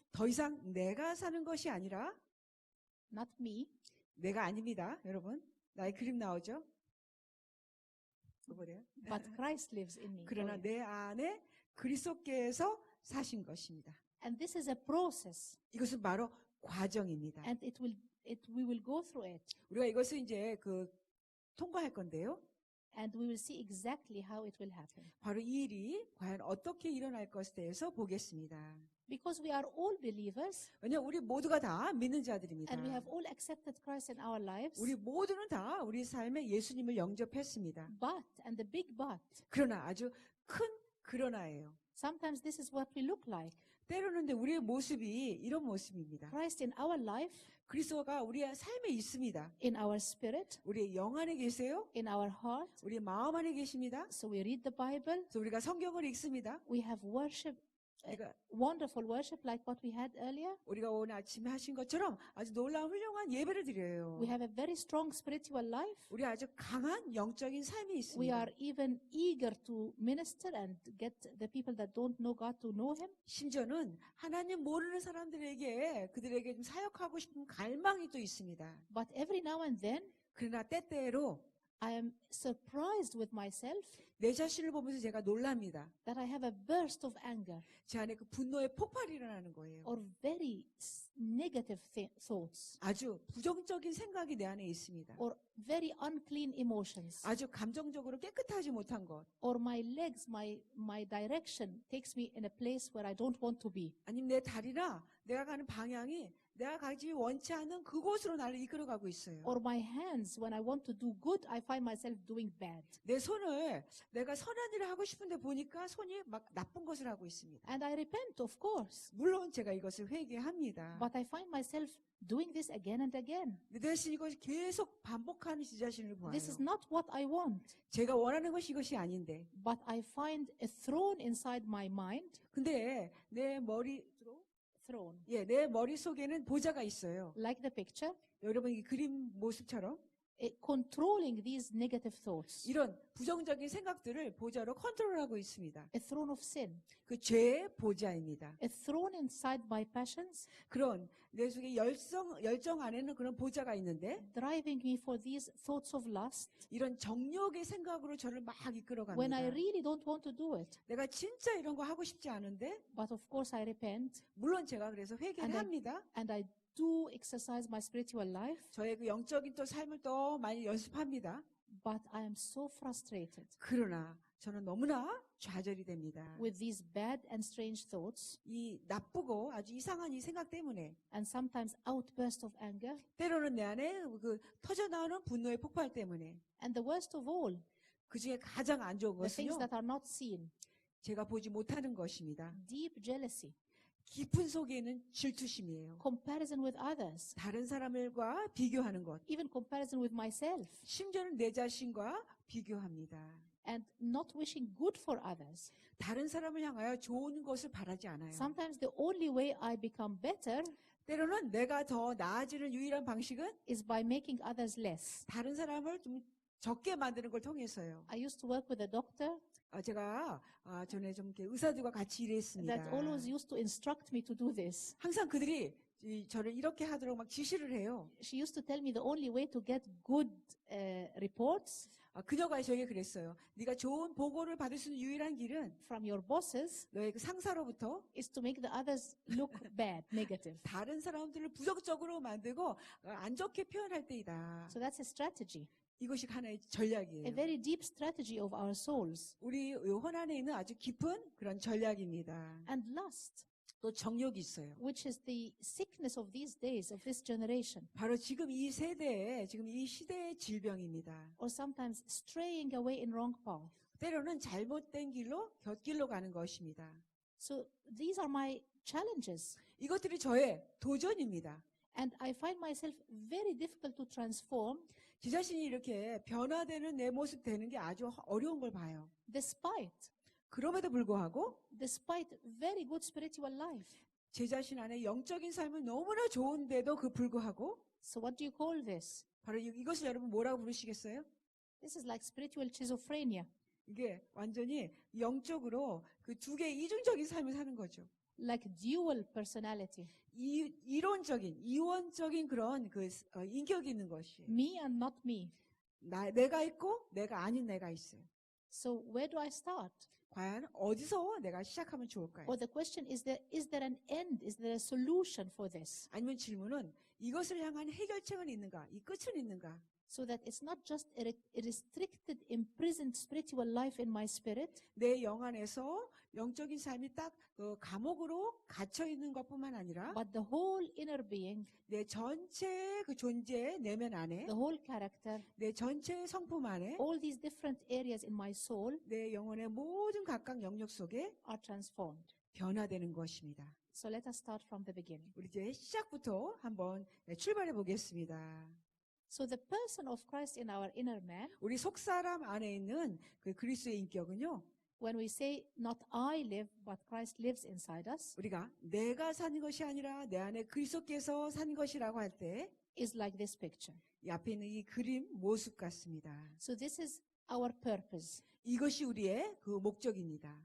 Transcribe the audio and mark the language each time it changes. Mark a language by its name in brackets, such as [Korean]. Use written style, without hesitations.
[Korean] 더 이상 내가 사는 것이 아니라 [English] not me, [Korean] 내가 아닙니다. 여러분. 나의 그림 나오죠? 이거 뭐래요? [English] but Christ lives in me. [Korean] 그러나 내 안에 그리스도께서 사신 것입니다. [English] And this is a process, [Korean] 이것은 바로 과정입니다. [English] and we will go through it, [Korean] 우리가 이것을 이제 통과할 건데요. [English] and we will see exactly how it will happen. [Korean] 바로 이 일이 과연 어떻게 일어날 것에 대해서 보겠습니다. [English] Because we are all believers, [Korean] 왜냐하면 우리 모두가 다 믿는 자들입니다. [English] and we have all accepted Christ in our lives. [Korean] 우리 모두는 다 우리 삶에 예수님을 영접했습니다. [English] But, and the big but, [Korean] 그러나 아주 큰 그러나예요. [English] sometimes this is what we look like. [Korean] 때로는 근데 우리의 모습이 이런 모습입니다. [English] Christ in our life, [Korean] 그리스도가 우리의 삶에 있습니다. [English] in our spirit, [Korean] 우리의 영 안에 계세요. [English] in our heart. [Korean] 우리의 마음 안에 계십니다. [English] So we read the Bible, [Korean] 그래서 우리가 성경을 읽습니다. [English] we have worship, [Korean] 우리가, [English] wonderful worship like what we had earlier. [Korean] 우리가 오늘 아침에 하신 것처럼 아주 놀라운 훌륭한 예배를 드려요. [English] We have a very strong spiritual life. [Korean] 우리 아주 강한 영적인 삶이 [English] We [Korean] 있습니다. [English] are even eager to minister and get the people that don't know God to know Him. [Korean] 심지어는 하나님 모르는 사람들에게 그들에게 좀 사역하고 싶은 갈망이 또 있습니다. [English] But every now and then, [Korean] 그러나 때때로 [English] I am surprised with myself [Korean] 내 자신을 보면서 제가 놀랍니다. [English] that I have a burst of anger [Korean] 제 안에 그 분노의 폭발이 일어나는 거예요. [English] or very negative thoughts [Korean] 아주 부정적인 생각이 내 안에 있습니다. [English] or very unclean emotions, [Korean] 아주 감정적으로 깨끗하지 못한 것, [English] or my legs, my direction takes me in a place where I don't want to be, [Korean] 아니면 내 다리나 내가 가는 방향이 내가 가지 원치 않는 그곳으로 나를 이끌어가고 있어요. [English] or my hands, when I want to do good, I find myself doing bad. [Korean] 내 손을 내가 선한 일을 하고 싶은데 보니까 손이 막 나쁜 것을 하고 있습니다. [English] And I repent, of course, [Korean] 물론 제가 이것을 회개합니다. [English] but I find myself doing this again and again. [Korean] 내 대신 이것을 계속 반복하는 제 자신을 보아요. [English] This is not what I want, [Korean] 제가 원하는 것이 이것이 아닌데. [English] but I find a throne inside my mind. [Korean] 근데 내 [English] Throne. [Korean] 내 머릿속에는 보좌가 있어요. [English] Like the picture, [Korean] 여러분 이 그림 모습처럼 [English] controlling these negative thoughts. [Korean] 이런 부정적인 생각들을 보좌로 컨트롤하고 있습니다. [English] A throne of sin. [Korean] 그 죄의 보좌입니다. [English] A throne inside my passions, [Korean] 그런 내 속에 열정 안에는 그런 보좌가 있는데 [English] driving me for these thoughts of lust [Korean] 이런 정욕의 생각으로 저를 막 [English] when I [Korean] 이끌어갑니다. [English] really don't want to do it. [Korean] 내가 진짜 이런 거 하고 싶지 않은데 [English] But of course I repent [Korean] 물론 제가 그래서 회개를 [English] And I- [Korean] 합니다. [English] and I do exercise my spiritual life, [Korean] 저의 그 영적인 또 삶을 더 많이 연습합니다. [English] but I am so frustrated [Korean] 그러나 저는 너무나 좌절이 됩니다. [English] with these bad and strange thoughts [Korean] 이 나쁘고 아주 이상한 이 생각 때문에 [English] and sometimes outbursts of anger. [Korean] 때로는 내 안에 그 터져나오는 분노의 폭발 때문에 [English] And the worst of all, [Korean] 그 중에 가장 안 좋은 [English] the things [Korean] 것은요. [English] that are not seen, [Korean] 제가 보지 못하는 것입니다. [English] deep jealousy, [Korean] 깊은 속에 있는 질투심이에요. [English] comparison with others, [Korean] 다른 사람들과 비교하는 것. [English] even comparison with myself, [Korean] 심지어는 내 자신과 비교합니다. [English] and not wishing good for others. [Korean] 다른 사람을 향하여 좋은 것을 바라지 않아요. [English] Sometimes the only way I become better [Korean] 때로는 내가 더 나아지는 유일한 방식은 [English] is by making others less. [Korean] 다른 사람을 좀 적게 만드는 걸 통해서요. [English] I used to work with a doctor [Korean] 제가 전에 좀 이렇게 의사들과 같이 일했습니다. [English] that always used to instruct me to do this. [Korean] 항상 그들이 저를 이렇게 하도록 막 지시를 해요. [English] She used to tell me the only way to get good reports [Korean] 그녀가 저에게 그랬어요. 네가 좋은 보고를 받을 수 있는 유일한 길은 [English] from your bosses [Korean] 너의 그 상사로부터 [English] is to make the others look bad, negative. [Korean] 다른 사람들을 부정적으로 만들고 안 좋게 표현할 때이다. [English] So that's a strategy, [Korean] 이것이 하나의 [English] a [Korean] 전략이에요. [English] very deep strategy of our souls. [Korean] 우리 혼 안에 있는 아주 깊은 그런 전략입니다. [English] And lust, [Korean] 또 정욕이 있어요. [English] which is the sickness of these days, of this generation, [Korean] 바로 지금 이 세대의 지금 이 시대의 질병입니다. [English] or sometimes straying away in wrong path. [Korean] 때로는 잘못된 길로 곁길로 가는 것입니다. [English] So these are my challenges. [Korean] 이것들이 저의 도전입니다. [English] And I find myself very difficult to transform [Korean] 제 자신이 이렇게 변화되는 내 모습 되는 게 아주 어려운 걸 봐요. [English] despite [Korean] 그럼에도 불구하고 [English] very good spiritual life. [Korean] 제 자신 안에 영적인 삶은 너무나 좋은데도 그 불구하고 [English] So what do you call this? [Korean] 바로 이것을 여러분 뭐라고 부르시겠어요? [English] This is like spiritual schizophrenia, [Korean] 이게 완전히 영적으로 그 두 개의 이중적인 삶을 사는 거죠. [English] like dual personality. [Korean] 이원적인 그런 그 인격이 있는 것이에요. [English] Me and not me. [Korean] 내가 있고 내가 아닌 내가 있어요. [English] So where do I start? [Korean] 과연 어디서 내가 시작하면 좋을까요? [English] Or the question is there an end? Is there a solution for this? [Korean] 아니면 질문은 이것을 향한 해결책은 있는가? 이 끝은 있는가? [English] So that it's not just a restricted, imprisoned spiritual life in my spirit, [Korean] 내 영 안에서 영적인 삶이 딱 그 감옥으로 갇혀 있는 것뿐만 아니라 [English] but the whole inner being, [Korean] 내 전체 그 존재 내면 안에 [English] the whole character, [Korean] 내 전체 성품 안에 [English] all these different areas in my soul [Korean] 내 영혼의 모든 각각 영역 속에 [English] are transformed. [Korean] 변화되는 것입니다. [English] So let us start from the beginning. [Korean] 우리 이제 시작부터 한번 출발해 보겠습니다. [English] So the person of Christ in our inner man, [Korean] 우리 속사람 안에 있는 그 그리스도의 인격은요. [English] when we say not I live, but Christ lives inside us, [Korean] 우리가 내가 사는 것이 아니라 내 안에 그리스도께서 산 것이라고 할 때 이 [English] is like this picture. [Korean] 앞에 있는 이 그림 모습 같습니다. [English] So this is our purpose. [Korean] 이것이 우리의 그 목적입니다.